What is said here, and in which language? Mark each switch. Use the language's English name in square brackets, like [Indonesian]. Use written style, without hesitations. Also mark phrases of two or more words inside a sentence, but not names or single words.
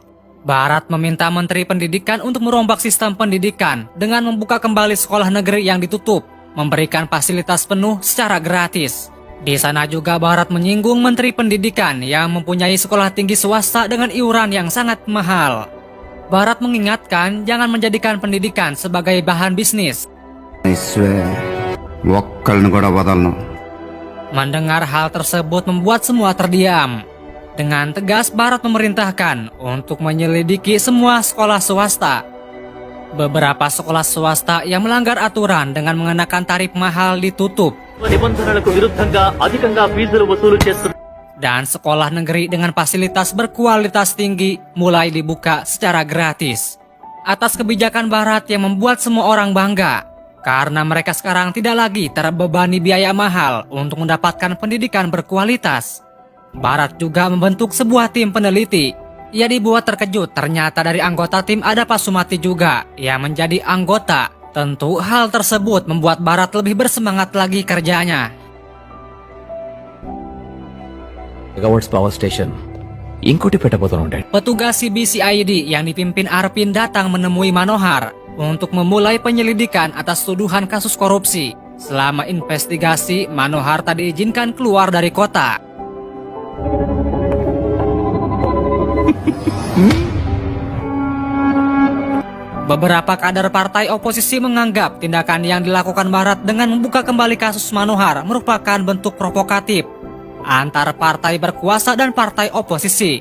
[Indonesian] Barat meminta Menteri Pendidikan untuk merombak sistem pendidikan dengan membuka kembali sekolah negeri yang ditutup, memberikan fasilitas penuh secara gratis. Di sana juga Barat menyinggung Menteri Pendidikan yang mempunyai sekolah tinggi swasta dengan iuran yang sangat mahal. Barat mengingatkan jangan menjadikan pendidikan sebagai bahan bisnis. [English] I swear, [Telugu] ఒక్కళ్ళని కూడా వదలను. [Indonesian] Mendengar hal tersebut membuat semua terdiam. Dengan tegas Barat memerintahkan untuk menyelidiki semua sekolah swasta. Beberapa sekolah swasta yang melanggar aturan dengan mengenakan tarif mahal ditutup. [Telugu] నిబంధనలకు విరుద్ధంగా అధికంగా ఫీజులు వసూలు చేస్తున్నారు. [Indonesian] Dan sekolah negeri dengan fasilitas berkualitas tinggi mulai dibuka secara gratis. Atas kebijakan Barat yang membuat semua orang bangga. Karena mereka sekarang tidak lagi terbebani biaya mahal untuk mendapatkan pendidikan berkualitas. Barat juga membentuk sebuah tim peneliti. Ia dibuat terkejut ternyata dari anggota tim ada Pak Sumati juga yang menjadi anggota. Tentu hal tersebut membuat Barat lebih bersemangat lagi kerjanya. [English] megawatts power station [Telugu] ఇంకోటి పెట్టబోతున్నాడు. [Indonesian] Petugas CBCID yang dipimpin Arpin datang menemui Manohar untuk memulai penyelidikan atas tuduhan kasus korupsi. Selama investigasi, Manohar tak diizinkan keluar dari kota. Beberapa kader partai oposisi menganggap tindakan yang dilakukan Barat dengan membuka kembali kasus Manohar merupakan bentuk provokatif antar partai berkuasa dan partai oposisi.